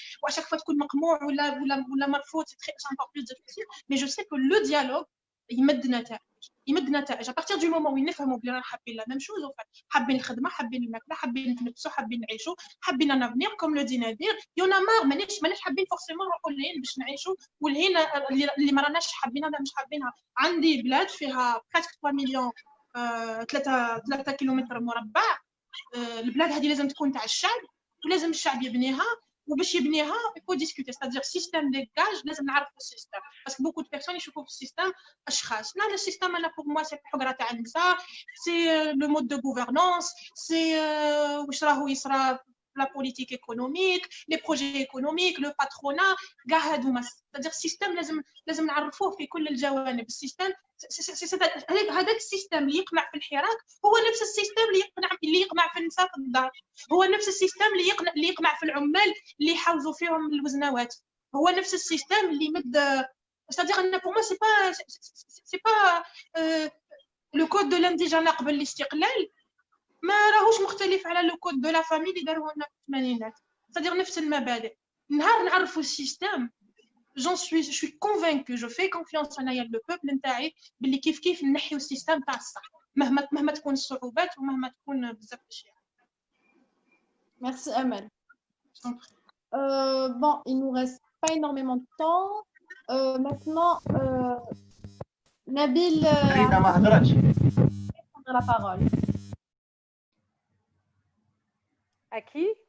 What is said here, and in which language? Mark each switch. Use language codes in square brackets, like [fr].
[fr] ou à chaque fois que c'est encore plus difficile, mais je sais que le dialogue, il met de [ar] نتائج. [fr] À partir du moment où ils [ar] نفهموا بلي رانا حابين [fr] la même chose, en fait, [ar] حابين الخدمة, حابين الماكلة, حابين نتنفسوا, حابين نعيشوا, حابين [fr] un avenir, comme le dit Nadir, il y en a marre, [ar] ماناش حابين [fr] forcément [ar] نروحوا لهين باش نعيشوا, والهين اللي ما راناش حابينها ولا مش حابينها. عندي بلاد فيها presque 3 مليون 3 كيلومتر مربع, البلاد هذه لازم تكون تاع الشعب ولازم الشعب يبنيها. وباش يبنيها [fr] il faut discuter c'est-à-dire système dégage [ar] لازم نعرفوا السيستم [fr] parce que beaucoup de personnes [ar] يشوفوا في السيستم اشخاص. لا السيستم انا pour moi c'est الحقره تاع النساء [fr] c'est le mode de gouvernance [ar] c'est واش راهو يصرى [fr] la politique économique les projets économiques le patronat [ar] كاع هادوما c'est-à-dire système لازم نعرفوه في كل الجوانب. السيستم هذاك السيستم اللي يقمع في الحراك هو نفس السيستم اللي يقمع في النساء في الدار, هو نفس السيستم اللي يقمع في العمال اللي يحوزوا فيهم الوزنوات, هو نفس السيستم اللي يمد [fr] c'est-à-dire ان pour moi c'est pas le code de l'indigène [ar] قبل الاستقلال ما راهوش مختلف على لو كود دو لا فامي اللي داروه لنا في الثمانينات c'est-à-dire نفس المبادئ. نهار نعرفوا السيستم [fr] je suis convaincue, je fais confiance en le peuple [ar] نتاعي باللي كيف نحيو السيستم تاع الصح مهما تكون الصعوبات ومهما تكون بزاف الاشياء. [fr] Merci Amel. Bon, il nous reste pas énormément de temps. Maintenant, Nabil [ar] فريدة ما هضرتش. [fr] prendre la parole. À qui?